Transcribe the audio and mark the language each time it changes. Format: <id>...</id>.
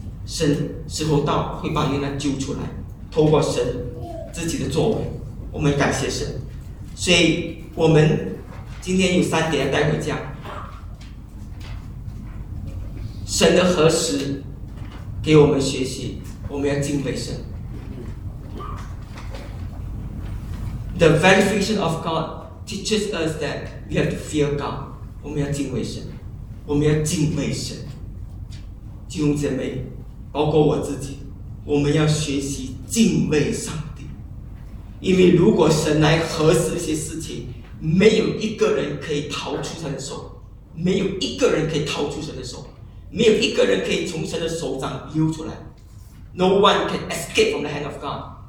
<zh>神时候到会把约拿救出来，透过神自己的作为，我们感谢神。所以我们今天有三点要带回家：神的何时给我们学习，我们要敬畏神。</zh> <en>The verification of God teaches us that we have to fear God.</en> <zh>我们要敬畏神，我们要敬畏神。弟兄姐妹，包括我自己，我们要学习敬畏上帝。因为如果神来核实一些事情，没有一个人可以逃出神的手，没有一个人可以逃出神的手，没有一个人可以从神的手掌溜出来。</zh> <en>No one can escape from the hand of God.</en>